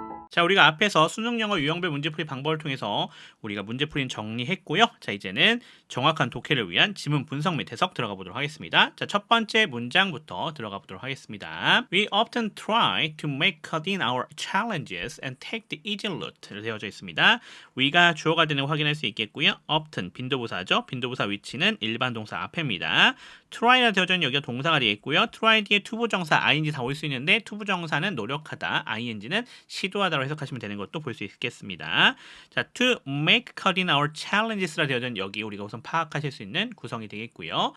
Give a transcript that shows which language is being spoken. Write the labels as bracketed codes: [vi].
[ko] 자, 우리가 앞에서 수능영어 유형별 문제풀이 방법을 통해서 우리가 문제풀이는 정리했고요. 자, 이제는 정확한 독해를 위한 지문 분석 및 해석 들어가 보도록 하겠습니다. 자, 첫 번째 문장부터 들어가 보도록 하겠습니다. [en] We often try to make cut in our challenges and take the easy route [ko] 되어져 있습니다. we가 주어가 되는 거 확인할 수 있겠고요. often 빈도부사죠. 빈도부사 위치는 일반 동사 앞에입니다. try라 되어져 있는 여기가 동사가 되겠고요. try 뒤에 투부정사 ing 다 올 수 있는데 투부정사는 노력하다, ing는 시도하다로 해석하시면 되는 것도 볼 수 있겠습니다. 자, [en] to make cut in our challenges [ko] 라 되어져 있는 여기 우리가 우선 파악하실 수 있는 구성이 되겠고요.